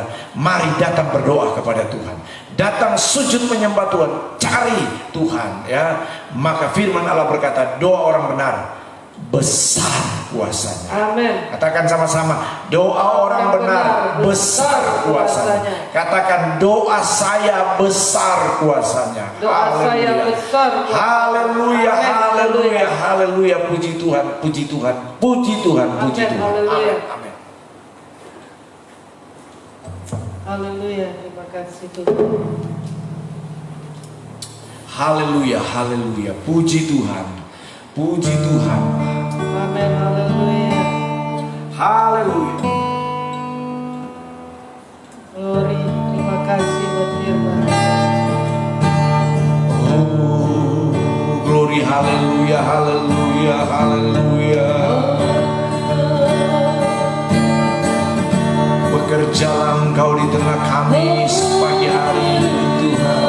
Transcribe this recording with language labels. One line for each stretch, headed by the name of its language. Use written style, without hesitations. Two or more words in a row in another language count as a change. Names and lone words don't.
Indonesian: Mari datang berdoa kepada Tuhan. Datang sujud menyembah Tuhan, cari Tuhan ya. Maka firman Allah berkata, doa orang benar besar kuasanya. Amin. Katakan sama-sama, doa orang benar besar kuasanya. Katakan, doa saya besar kuasanya. Doa saya besar kuasanya. Haleluya, haleluya, haleluya. Puji Tuhan, puji Tuhan, puji Tuhan, puji Tuhan. Amin, amin. Haleluya, terima kasih Tuhan. Haleluya, haleluya, puji Tuhan, puji Tuhan. Amin, haleluya. Haleluya. Glory, terima kasih buat firman. Oh, glory, haleluya, haleluya, haleluya. Bekerjalah Engkau di tengah kami pagi hari ini Tuhan.